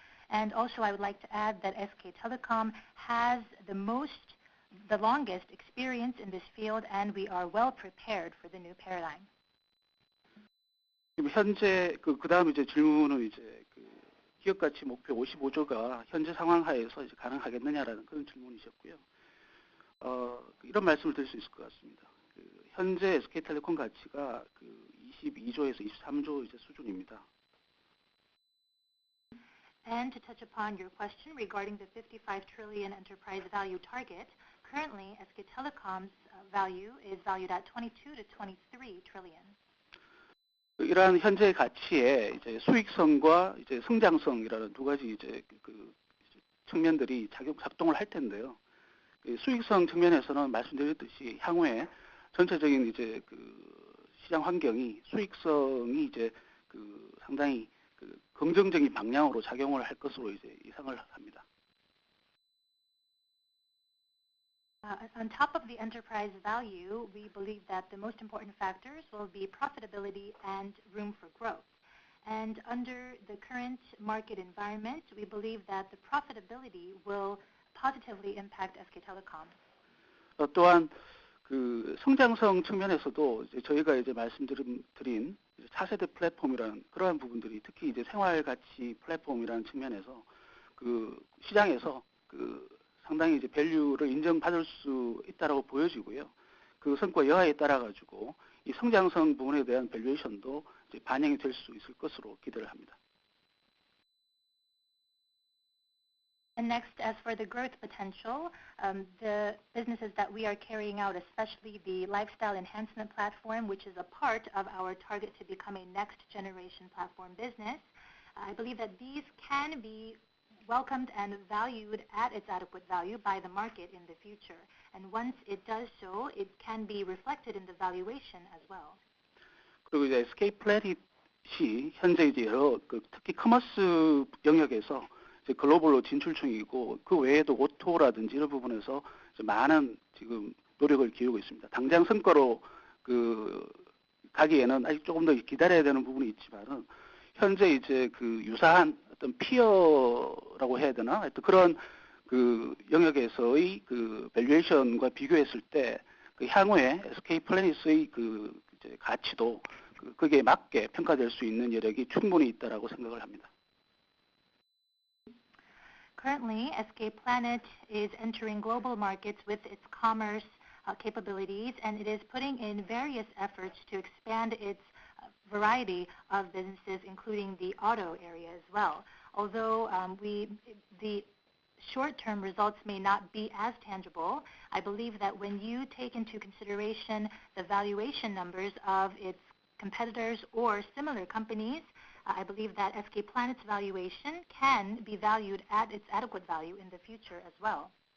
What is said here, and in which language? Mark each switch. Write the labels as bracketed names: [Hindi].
[English] And also, I would like to add that SK Telecom has the longest experience in this field, and we are well prepared for the new paradigm. [Korean] 현재 그다음 이제 질문은 이제 기업 가치 목표 55조가 현재 상황 하에서 이제 가능하겠느냐라는 그런 질문이셨고요. 이런 말씀을 드릴 수 있을 것 같습니다. 현재 SK텔레콤 가치가 22조에서 23조 이제 수준입니다. [English] And to touch upon your question regarding the 55 trillion enterprise value target, currently SK Telecom's value is valued at 22 to 23 trillion. [Korean] 이러한 현재 가치에 이제 수익성과 이제 성장성이라는 두 가지 이제 측면들이 작동을 할 텐데요. 수익성 측면에서는 말씀드렸듯이 향후에 전체적인 이제 시장 환경이 수익성이 이제 상당히 긍정적인 방향으로 작용을 할 것으로 이제 예상을 합니다. [English] On top of the enterprise value, we believe that the most important factors will be profitability and room for growth. And under the current market environment, we believe that the profitability will positively impact SK Telecom. [Korean] 또한 성장성 측면에서도 이제 저희가 이제 말씀드린 차세대 플랫폼이라는 그러한 부분들이 특히 이제 생활가치 플랫폼이라는 측면에서 시장에서 상당히 이제 밸류를 인정받을 수 있다라고 보여지고요. 그 성과 여하에 따라 가지고 이 성장성 부분에 대한 밸류에이션도 이제 반영이 될 수 있을 것으로 기대를 합니다. [English] And next, as for the growth potential, the businesses that we are carrying out, especially the lifestyle enhancement platform, which is a part of our target to become a next generation platform business, I believe that these can be welcomed and valued at its adequate value by the market in the future. And once it does so, it can be reflected in the valuation as well. [Korean] 그리고 이제 SK 플래닛이 현재 이제 여러 특히 커머스 영역에서 글로벌로 진출 중이고 그 외에도 오토라든지 이런 부분에서 많은 지금 노력을 기울이고 있습니다. 당장 성과로 가기에는 아직 조금 더 기다려야 되는 부분이 있지만은 현재 이제 유사한 어떤 피어라고 해야 되나 하여튼 그런 영역에서의 밸류에이션과 비교했을 때 향후에 SK 플래닛의 이제 가치도 거기에 맞게 평가될 수 있는 여력이 충분히 있다라고 생각을 합니다. [English] Currently, SK Planet is entering global markets with its commerce capabilities, and it is putting in various efforts to expand its variety of businesses, including the auto area as well. Although the short-term results may not be as tangible, I believe that when you take into consideration the valuation numbers of its competitors or similar companies, I believe that SK Planet's valuation can be valued at its adequate value in the future as well.